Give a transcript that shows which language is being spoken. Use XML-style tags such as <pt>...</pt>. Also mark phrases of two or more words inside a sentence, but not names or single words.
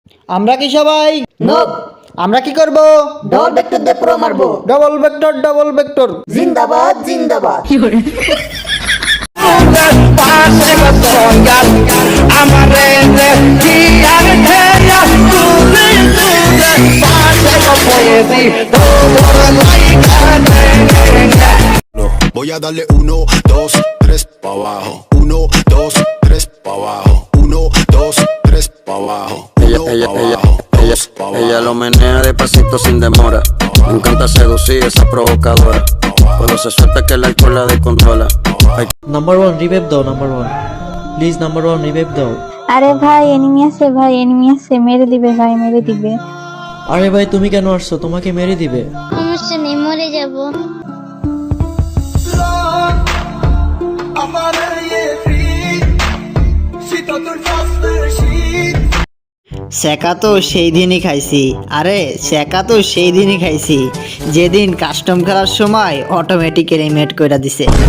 <bn>আমরা কি সবাই নোব আমরা কি করব?</bn> <en>double Vector</en> <bn>দিয়ে পুরো মারবো।</bn> <en>double Vector double Vector.</en> <bn>জিন্দাবাদ জিন্দাবাদ।</bn> <es>Voy a darle 1, 2, 3 pa' abajo. 1, 2, 3 pa' abajo. 1, 2, 3 pa' abajo. Ella lo menea despacito sin demora. Me encanta seducir esa provocadora. Cuando se suelta que el alcohol la descontrola.</es> <en>number 1 revive দাও, number 1 please, number 1 revive দাও।</en> <bn>আরে ভাই এনিমি আছে, মেরে দিবে ভাই, মেরে দিবে। আরে ভাই তুমি কেন আসছো? তোমাকে মেরে দিবে। সমস্যা নেই, মরে যাব। শেখা তো সেই দিনই খাইছি, আরে শেখা তো সেই দিনই খাইছি যেদিন কাস্টম খেলার সময়</bn> <en>automatic eliminate</en> <bn>কইরা দিছে।</bn>